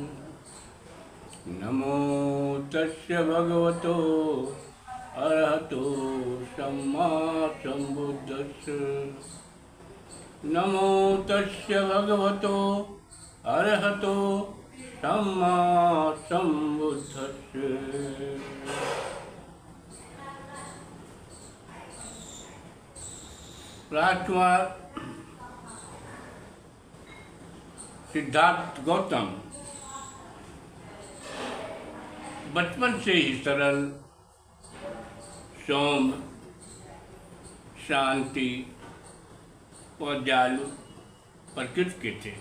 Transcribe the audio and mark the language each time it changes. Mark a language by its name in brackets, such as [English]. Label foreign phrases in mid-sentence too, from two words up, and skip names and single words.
[Pali] नमो तस्य भगवतो अरहतो सम्मा सम्बुद्धस्स। नमो तस्य भगवतो अरहतो सम्मा सम्बुद्धस्स। [Hindi] राजकुमार सिद्धार्थ गौतम बचपन से ही सरल, सौम्य, शांति और दयालु प्रकृति के थे।